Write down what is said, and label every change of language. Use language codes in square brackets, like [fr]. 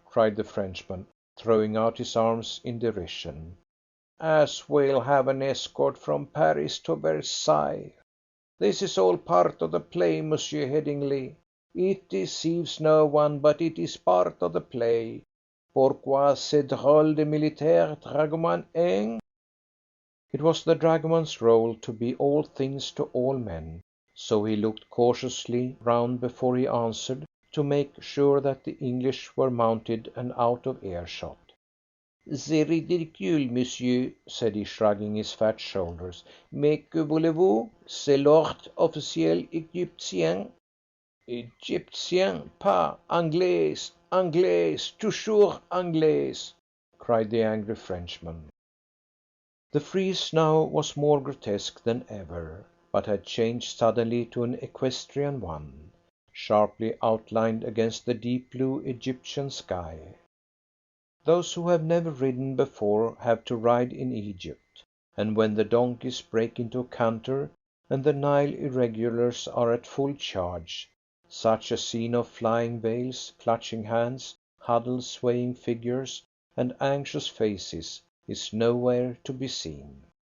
[en] cried the Frenchman, throwing out his arms in derision. "As we'll have an escort from Paris to Versailles. This is all part of the play, Monsieur Headingley. It deceives no one, but it is part of the play. [fr] Pourquoi ce drôle de militaire dragoman, hein?" [en] It was the dragoman's role to be all things to all men, so he looked cautiously round before he answered, to make sure that the English were mounted and out of earshot. [fr] C'est ridicule, monsieur, [en] said he, shrugging his fat shoulders. [fr] Mais que voulez-vous? C'est l'ordre officiel égyptien. Égyptien, pas anglais, anglais, toujours anglais, [en] cried the angry Frenchman. The frieze now was more grotesque than ever, but had changed suddenly to an equestrian one, sharply outlined against the deep blue Egyptian sky. Those who have never ridden before have to ride in Egypt, and when the donkeys break into a canter, and the Nile irregulars are at full charge, such a scene of flying veils, clutching hands, huddled swaying figures, and anxious faces is nowhere to be seen.